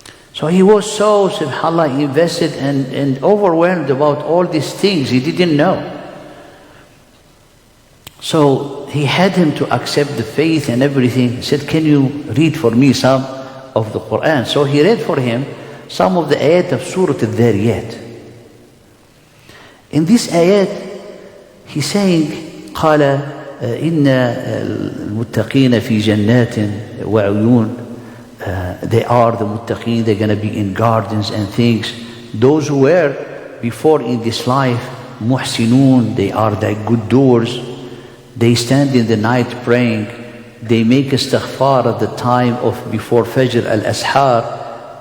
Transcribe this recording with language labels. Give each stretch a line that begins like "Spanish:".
English: So he was so, subhanAllah, invested and overwhelmed about all these things he didn't know. So he had him to accept the faith and everything. He said, "Can you read for me some of the Quran?" So he read for him some of the ayat of Surah Al-Dhariyat. In this ayat, he's saying,
Arabic: قال إن المتقين في جنات وعيون.
English: They are the muttaqeen, they're going to be in gardens and things. Those who were before in this life, muhsinun, they are the good doers. They stand in the night praying. They make istighfar at the time of before Fajr al-Ashar.